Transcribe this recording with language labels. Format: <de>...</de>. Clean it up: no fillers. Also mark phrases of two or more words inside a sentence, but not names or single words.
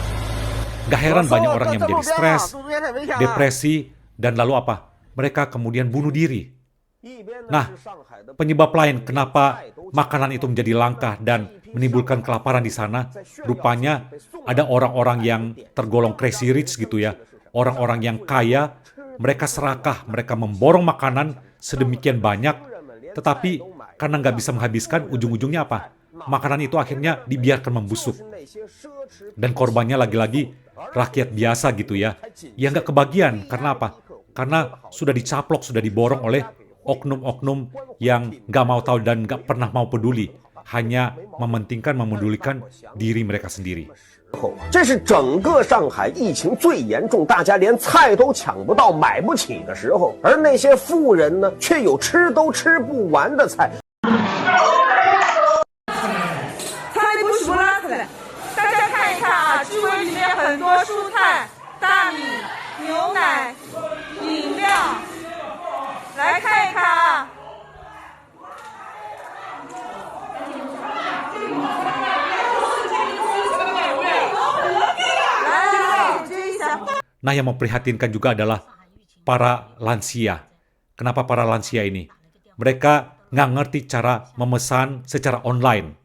<id>Gak heran banyak orang yang menjadi stres, depresi, dan lalu apa? Mereka kemudian bunuh diri. Nah, penyebab lain kenapa makanan itu menjadi langka dan menimbulkan kelaparan di sana, rupanya ada orang-orang yang tergolong</id> <en>crazy rich</en> <id>gitu ya. Orang-orang yang kaya, mereka serakah, mereka memborong makanan sedemikian banyak, tetapi karena nggak bisa menghabiskan, ujung-ujungnya apa? Makanan itu akhirnya dibiarkan membusuk. Dan korbannya lagi-lagi rakyat biasa gitu ya. Yang nggak kebagian, karena apa? Karena sudah dicaplok, sudah diborong oleh oknum-oknum yang nggak mau tahu dan nggak pernah mau peduli. Hanya mementingkan, memedulikan diri mereka sendiri.</id> <zh>这是整个上海疫情最严重，大家连菜都抢不到、买不起的时候，而那些富人呢，却有吃都吃不完的菜。菜都是不拉出来，大家看一看啊，居委里面很多蔬菜、大米、牛奶、饮料，来看一看啊。</zh> <id>Nah, yang memprihatinkan juga adalah para lansia. Kenapa para lansia ini? Mereka nggak ngerti cara memesan secara online.</id>